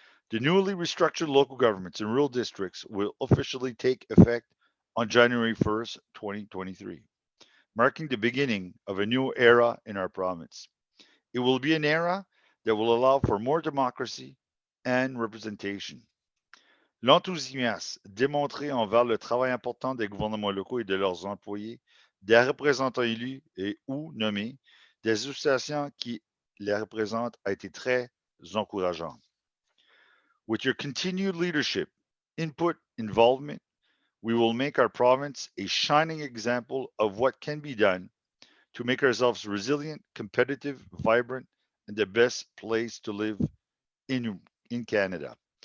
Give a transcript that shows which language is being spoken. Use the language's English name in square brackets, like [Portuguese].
[English] The newly restructured local governments and rural districts will officially take effect on January 1st, 2023, marking the beginning of a new era in our province. It will be an era that will allow for more democracy and representation. [French] L'enthousiasme démontré envers le travail important des gouvernements locaux et de leurs employés, des représentants élus et ou nommés, des associations qui les représentent a été très encourageant. [English] With your continued leadership, input, involvement, we will make our province a shining example of what can be done to make ourselves resilient, competitive, vibrant, and the best place to live in Canada.